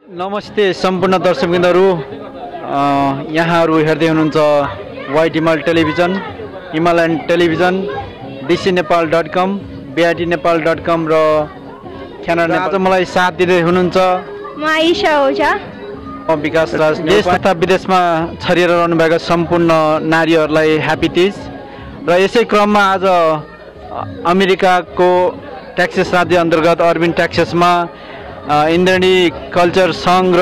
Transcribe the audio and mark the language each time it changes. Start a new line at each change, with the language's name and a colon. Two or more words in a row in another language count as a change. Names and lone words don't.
Nepali: नमस्ते सम्पूर्ण दर्शकवृन्दहरू, यहाँहरू हेर्दै हुनुहुन्छ वाइट हिमाल टेलिभिजन, हिमालयन टेलिभिजन, dcnepal.com, bitnepal.com र ख्यानर नेपाल। आज मलाई साथ दिँदै हुनुहुन्छ म आइशा ओझा, विकास राज। देश तथा विदेशमा छरिएर रहनुभएका सम्पूर्ण नारीहरूलाई ह्यापी तीज। र यसै क्रममा आज अमेरिकाको टेक्सास राज्य अन्तर्गत अर्बिन टेक्सासमा इन्द्रणी कल्चर सङ्घ र